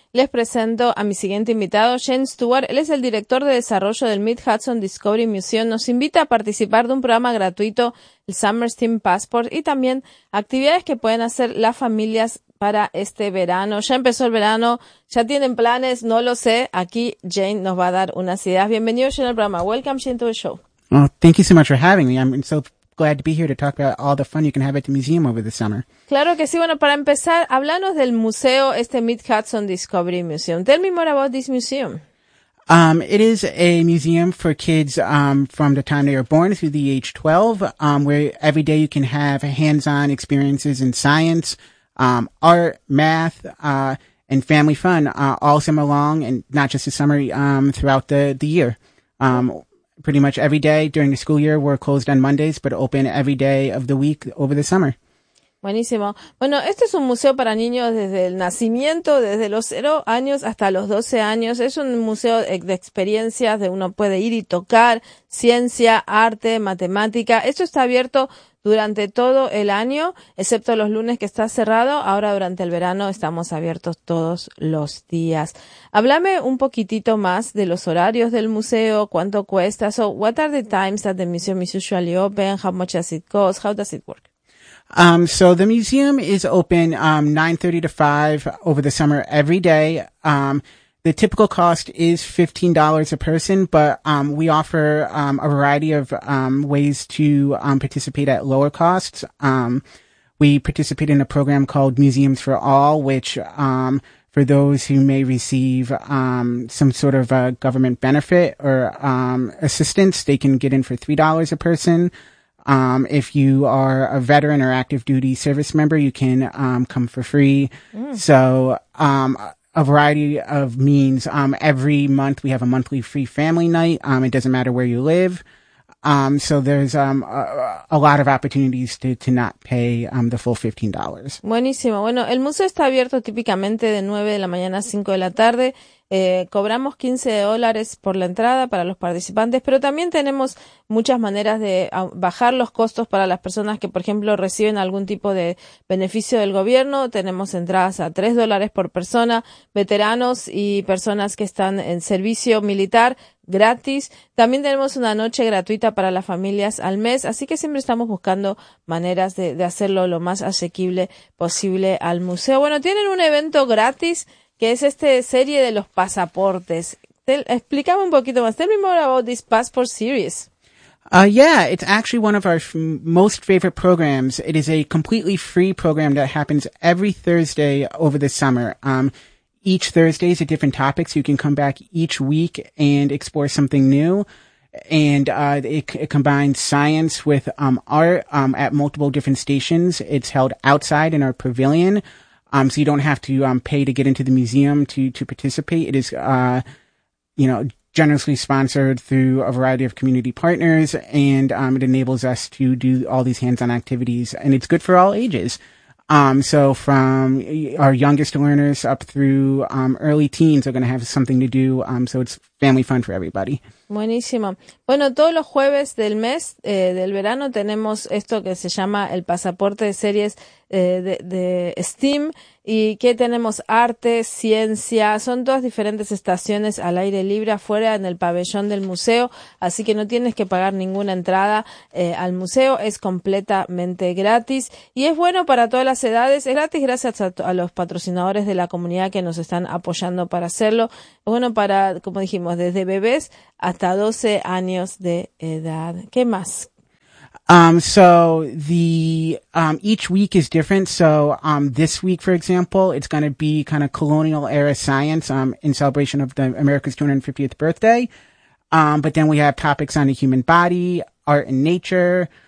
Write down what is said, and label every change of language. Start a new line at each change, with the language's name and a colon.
Spanish: Les presento a mi siguiente invitado, Shane Stewart, él es el director de desarrollo del Mid-Hudson Discovery Museum. Nos invita a participar de un programa gratuito, el Summer Steam Passport, y también actividades que pueden hacer las familias para este verano. Ya empezó el verano, ya tienen planes, no lo sé, aquí Jane nos va a dar unas ideas. Bienvenido Shane al programa,
English: welcome Shane to the show. Well, thank you so much for having me. I'm so glad to be here to talk about all the fun you can have at the museum over the summer.
Spanish: Claro que sí. Bueno, para empezar, háblanos del museo, este Mid-Hudson Discovery Museum.
English: Tell me more about this museum. It is a museum for kids from the time they are born through the age 12, where every day you can have hands-on experiences in science, art, math, and family fun all summer long, and not just the summer, throughout the year. Pretty much every day during the school year, we're closed on Mondays, but open every day of the week over the summer.
Spanish: Buenísimo. Bueno, este es un museo para niños desde el nacimiento, desde los 0 años hasta los 12 años. Es un museo de experiencias, de uno puede ir y tocar ciencia, arte, matemática. Esto está abierto durante todo el año, excepto los lunes que está cerrado. Ahora durante el verano estamos abiertos todos los días. Háblame un poquitito más de los horarios del museo, cuánto cuesta.
English: So, what are the times that the museum is usually open? How much does it cost? How does it work? So the museum is open 9:30 to 5 over the summer every day. The typical cost is $15 a person, but we offer a variety of ways to participate at lower costs. We participate in a program called Museums for All, which for those who may receive some sort of a government benefit or assistance, they can get in for $3 a person. If you are a veteran or active duty service member, you can come for free. So a variety of means. Every month we have a monthly free family night. It doesn't matter where you live. So there's a lot of opportunities to not pay the full $15.
Spanish: Buenísimo. Bueno, el museo está abierto típicamente de 9 de la mañana a 5 de la tarde. Cobramos $15 por la entrada para los participantes, pero también tenemos muchas maneras de bajar los costos para las personas que, por ejemplo, reciben algún tipo de beneficio del gobierno. Tenemos entradas a $3 por persona, veteranos y personas que están en servicio militar gratis. También tenemos una noche gratuita para las familias al mes, así que siempre estamos buscando maneras de hacerlo lo más asequible posible al museo. Bueno, tienen un evento gratis que es esta serie de los pasaportes. Explícame un poquito más.
English: Tell me more about this passport series. Yeah, it's actually one of our most favorite programs. It is a completely free program that happens every Thursday over the summer. Each Thursday is a different topic, so you can come back each week and explore something new. And it combines science with art at multiple different stations. It's held outside in our pavilion. So you don't have to pay to get into the museum to participate. It is, you know, generously sponsored through a variety of community partners, and it enables us to do all these hands-on activities, and it's good for all ages. So from our youngest learners up through early teens are going to have something to do, so it's family fun for everybody.
Spanish: Buenísimo. Bueno, todos los jueves del mes del verano tenemos esto que se llama el pasaporte de series de STEAM, y que tenemos arte, ciencia, son todas diferentes estaciones al aire libre afuera en el pabellón del museo, así que no tienes que pagar ninguna entrada al museo, es completamente gratis y es bueno para todas las edades. Es gratis gracias a los patrocinadores de la comunidad que nos están apoyando para hacerlo. Es bueno para, como dijimos, desde bebés hasta 12 años de edad. ¿Qué más?
English: So the each week is different. So this week, for example, it's going to be kind of colonial era science in celebration of America's 250th birthday. But then we have topics on the human body, art and nature.